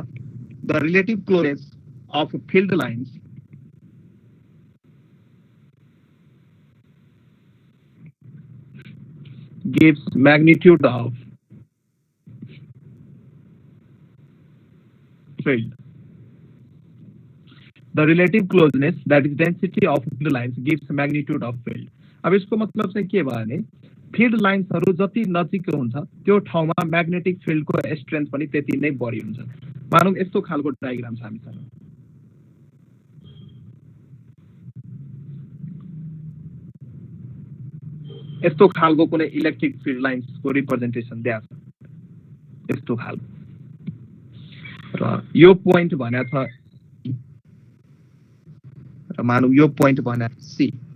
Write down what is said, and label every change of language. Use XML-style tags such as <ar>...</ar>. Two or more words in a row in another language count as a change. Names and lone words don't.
<en>the relative closeness of field lines gives magnitude of field. The relative closeness, that is density of field lines, gives magnitude of field.</en> <ne>अब इसको मतलब चाहिँ के भयो भने</ne> <en>field lines</en> <ne>जति नजिक हुन्छ त्यो ठाउँमा</ne> <en>magnetic field strength</en> <ne>पनि त्यति नै बढी हुन्छ। मानौं यस्तो खालको डायग्राम छ हामीसँग, यस्तो खालको कुनै</ne> <en>electric field lines representation</en> <ne>दिएको छ, यस्तो खालको, र यो पोइन्ट भनेको छ, र मानौं यो पोइन्ट भनेको सी।</ne>